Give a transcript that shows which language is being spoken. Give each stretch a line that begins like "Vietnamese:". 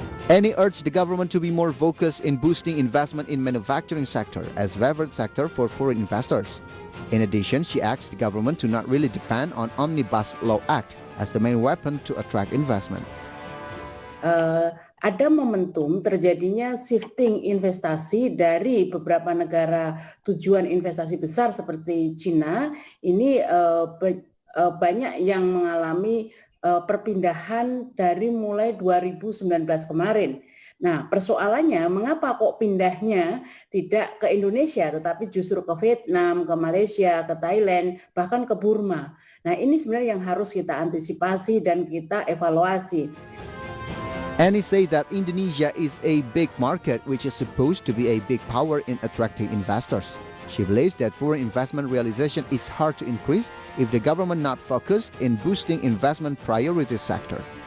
English: Annie urged the government to be more focused in boosting investment in manufacturing sector as favored sector for foreign investors. In addition, she asked the government to not really depend on Omnibus Law Act as the main weapon to attract investment.
Indonesian: Ada momentum terjadinya shifting investasi dari beberapa negara tujuan investasi besar seperti China. Ini banyak yang mengalami perpindahan dari mulai 2019 kemarin. Nah, persoalannya mengapa kok pindahnya tidak ke Indonesia, tetapi justru ke Vietnam, ke Malaysia, ke Thailand, bahkan ke Burma. Nah, ini sebenarnya yang harus kita antisipasi dan kita evaluasi.
English: And he said that Indonesia is a big market which is supposed to be a big power in attracting investors. She believes that foreign investment realization is hard to increase if the government not focused in boosting investment priority sector.